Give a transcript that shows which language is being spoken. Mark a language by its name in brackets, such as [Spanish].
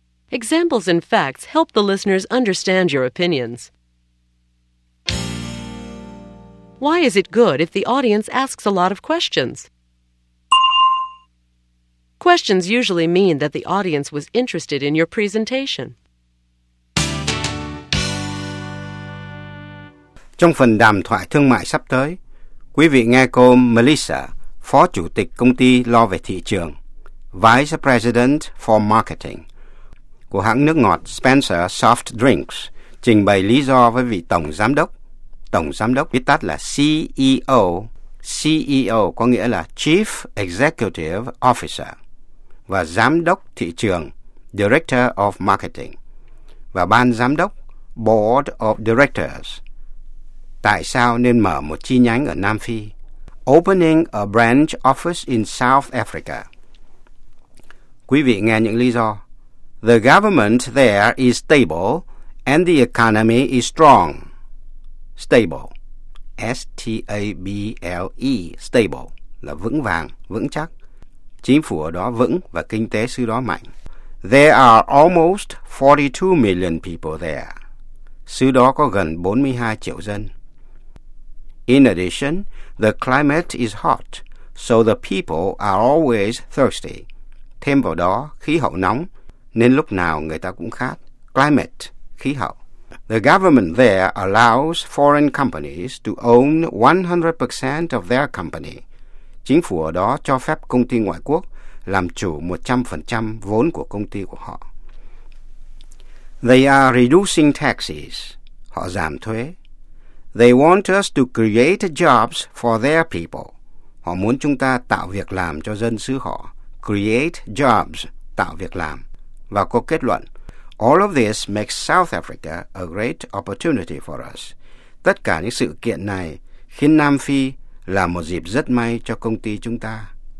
[English] Examples and facts help the listeners understand your opinions. Why is it good if the audience asks a lot of questions? Questions usually mean that the audience was interested in your presentation. [Vietnamese] Trong phần đàm thoại thương mại sắp tới, quý vị nghe cô Melissa, Phó Chủ tịch Công ty Lo về Thị trường, [English] Vice President for Marketing [Vietnamese] của hãng nước ngọt Spencer Soft Drinks, trình bày lý do với vị Tổng Giám đốc. Tổng Giám đốc viết tắt là CEO. CEO có nghĩa là [English] Chief Executive Officer [Vietnamese] và Giám đốc Thị trường, [English] Director of Marketing, [Vietnamese] và Ban Giám đốc, [English] Board of Directors. [Vietnamese] Tại sao nên mở một chi nhánh ở Nam Phi? [English] Opening a branch office in South Africa. [Vietnamese] Quý vị nghe những lý do. [English] The government there is stable and the economy is strong. Stable. S-T-A-B-L-E. [Vietnamese] Stable là vững vàng, vững chắc. Chính phủ ở đó vững và kinh tế xứ đó mạnh. [English] There are almost 42 million people there. [Vietnamese] Xứ đó có gần 42 triệu dân. [English] In addition, the climate is hot, so the people are always thirsty. [Vietnamese] Thêm vào đó, khí hậu nóng, nên lúc nào người ta cũng khát. Climate, khí hậu. [English] The government there allows foreign companies to own 100% of their company. [Vietnamese] Chính phủ ở đó cho phép công ty ngoại quốc làm chủ 100% vốn của công ty của họ. [English] They are reducing taxes. [Vietnamese] Họ giảm thuế. [English] They want us to create jobs for their people. [Vietnamese] Họ muốn chúng ta tạo việc làm cho dân xứ họ. [English] Create jobs, [Vietnamese] tạo việc làm. Và có kết luận, [English] all of this makes South Africa a great opportunity for us. [Vietnamese] Tất cả những sự kiện này khiến Nam Phi là một dịp rất may cho công ty chúng ta.